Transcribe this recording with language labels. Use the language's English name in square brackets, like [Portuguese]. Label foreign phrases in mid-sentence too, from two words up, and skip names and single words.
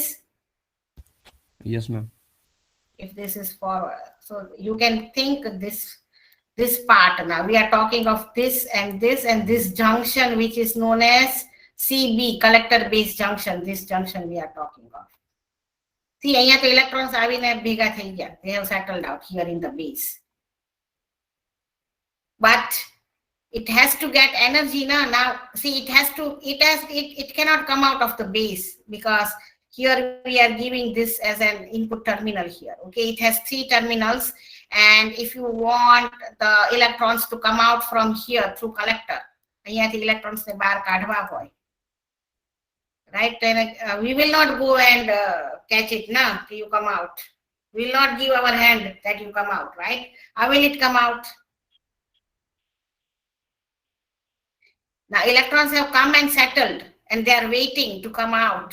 [English] Yes, ma'am. If this is forward, so you can think this part. Now we are talking of this and this junction, which is known as CB, collector base junction. This junction we are talking of. See, [Gujarati] અહીંયા તો electrons આવીને ભેગા થઈ ગયા. [English] They have settled out here in the base. But it has to get energy now. See, it cannot come out of the base because here we are giving this as an input terminal here. Okay, it has 3 terminals, and if you want the electrons to come out from here through collector, [Gujarati] અહીંયાથી electrons ને બહાર કાઢવા હોય, [English] right? Then we will not go and catch it now till you come out. We will not give our hand that you come out, right? How will it come out? Now electrons have come and settled and they are waiting to come out.